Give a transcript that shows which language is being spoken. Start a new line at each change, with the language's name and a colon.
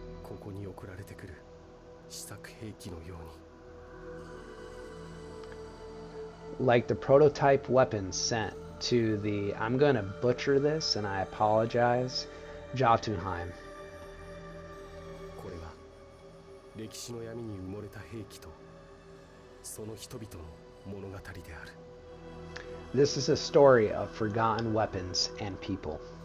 Japanese: ここに送られてくる試作兵器のように。
English: Like the prototype weapons sent to the, I'm going to butcher this and I apologize, Jotunheim.
Japanese: これが歴史の闇に埋もれた兵器とその人々の物語である。
English: This is a story of forgotten weapons and people.